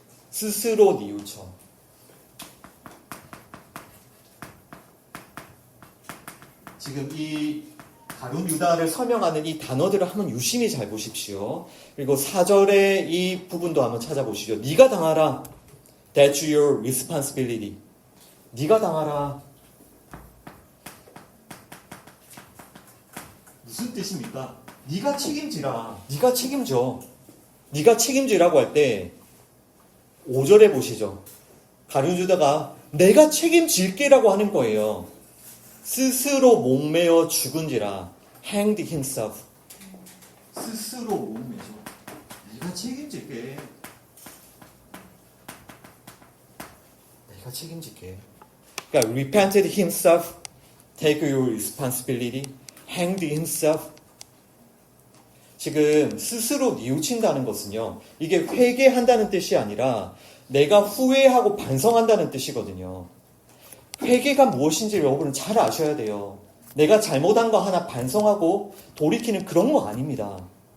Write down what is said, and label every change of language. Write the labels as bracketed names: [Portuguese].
[Korean] 스스로 뉘우쳐. 지금 이 가룟 유다를 설명하는 이 단어들을 한번 유심히 잘 보십시오. 그리고 4절의 이 부분도 한번 찾아보시죠. 네가 당하라. [English] That's your responsibility. [Korean] 네가 당하라. 무슨 뜻입니까? 네가 책임지라. 네가 책임져. 네가 책임지라고 할 때 5절에 보시죠. 가룟 유다가 내가 책임질게라고 하는 거예요. 스스로 목매어 죽은지라. [English] hanged himself. [Korean] 스스로 목매어. 내가 책임질게. 내가 책임질게. 그러니까 [English] repented himself, take your responsibility, hanged himself. [Korean] 지금 스스로 뉘우친다는 것은요. 이게 회개한다는 뜻이 아니라 내가 후회하고 반성한다는 뜻이거든요. 회개가 무엇인지 여러분은 잘 아셔야 돼요. 내가 잘못한 거 하나 반성하고 돌이키는 그런 거 아닙니다.